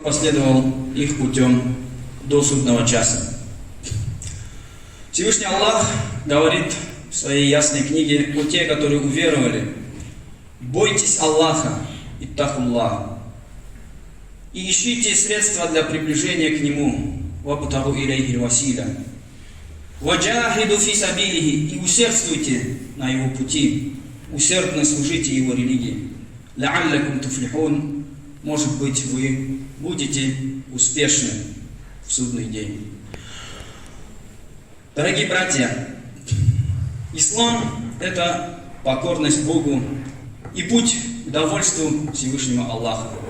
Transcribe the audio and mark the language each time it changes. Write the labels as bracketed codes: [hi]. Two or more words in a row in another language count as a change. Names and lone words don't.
[ru] последовал их путем до судного часа. Всевышний Аллах говорит в своей ясной книге: «О те, которые уверовали, бойтесь Аллаха, [ar] اتقوا الله, [ru] и ищите средства для приближения к Нему, [ar] وابتغوا إليه الوسيلة وجاهدوا في سبيله, [ru] и усердствуйте на Его пути, усердно служите Его религии, [ar] لعلكم تفلحون, [ru] может быть, вы будете успешны в судный день». Дорогие братья, ислам – это покорность Богу и путь к довольству Всевышнего Аллаха.